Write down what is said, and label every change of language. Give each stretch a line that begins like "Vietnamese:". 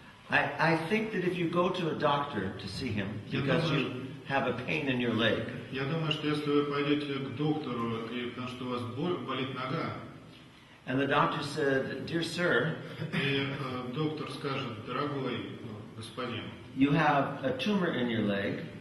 English: I think that if you go to a doctor to see him because you have a pain in your leg,
Russian: Я думаю, что если вы пойдете к доктору, и потому что у вас болит нога,
English: and the doctor said, "Dear sir,
Russian: и доктор скажет, дорогой господин,
English: you have a tumor in your leg,